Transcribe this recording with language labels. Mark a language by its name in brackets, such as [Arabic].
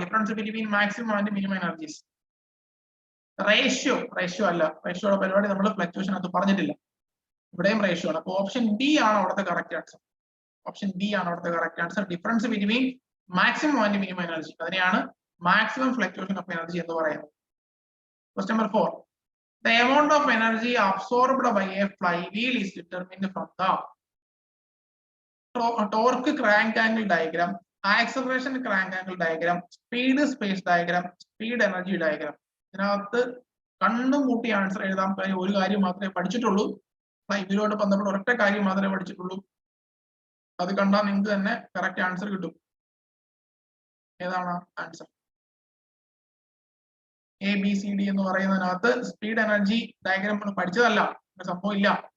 [English] Difference between maximum and minimum energies. [Malayalam] Ratio അല്ല. റേഷ്യോയുടെ പരിപാടി നമ്മൾ ഫ്ലക്ച്വേഷൻ അത് പറഞ്ഞിട്ടില്ല. ഇവിടെയും റേഷ്യോ ആണ്. അപ്പൊ ഓപ്ഷൻ ബി ആണ് അവിടുത്തെ കറക്റ്റ് ആൻസർ. ഓപ്ഷൻ ബി ആണ് അവിടുത്തെ correct answer. [English] difference between maximum and minimum energy, [Malayalam] അതിനെയാണ് മാക്സിമം ഫ്ലക്ച്വേഷൻ ഓഫ് എനർജി എന്ന് പറയുന്നത്. Question number 4. [English] The amount of energy absorbed by a flywheel is determined from the torque crank angle diagram, acceleration crank angle diagram, speed space diagram, speed energy diagram. [Malayalam] ഇതിനകത്ത് കണ്ണും കൂട്ടി answer എഴുതാൻ ഒരു കാര്യം മാത്രമേ പഠിച്ചിട്ടുള്ളൂ. ഫ്ലൈവീലോട്ട് ബന്ധപ്പെട്ട ഒരൊറ്റ കാര്യം മാത്രമേ പഠിച്ചിട്ടുള്ളൂ. അത് കണ്ടാൽ നിങ്ങൾക്ക് തന്നെ കറക്റ്റ് ആൻസർ കിട്ടും. ഏതാണ് ആൻസർ? ABCD എന്ന് പറയുന്നതിനകത്ത് സ്പീഡ് എനർജി ഡയഗ്രാം നമ്മൾ പഠിച്ചതല്ല, സംഭവം ഇല്ല.